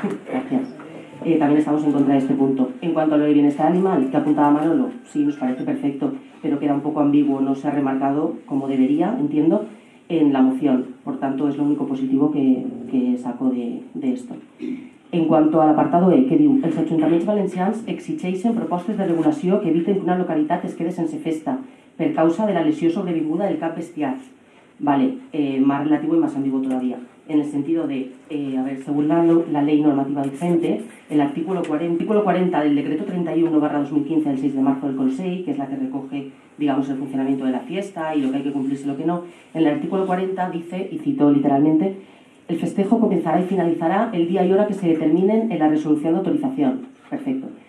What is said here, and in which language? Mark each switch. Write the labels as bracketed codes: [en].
[es] Gracias. También estamos en contra de este punto. En cuanto a lo del bienestar animal, que apuntaba Manolo, sí, nos parece perfecto, pero queda un poco ambiguo, no se ha remarcado como debería, entiendo, en la moción. Por tanto, es lo único positivo que saco de esto. En cuanto al apartado E, [ca] que diu, els ajuntaments valencians exigeixen propostes de regulació que eviten que una localitat es quede sense festa, per causa de la lesió sobrevinguda del cap bestiar. [es] Vale, más relativo y más ambiguo todavía. En el sentido de, según la ley normativa vigente, el artículo 40 del decreto 31/2015 del 6 de marzo del Consell, que es la que recoge, digamos, el funcionamiento de la fiesta y lo que hay que cumplirse y lo que no, en el artículo 40 dice, y cito literalmente, el festejo comenzará y finalizará el día y hora que se determinen en la resolución de autorización. Perfecto.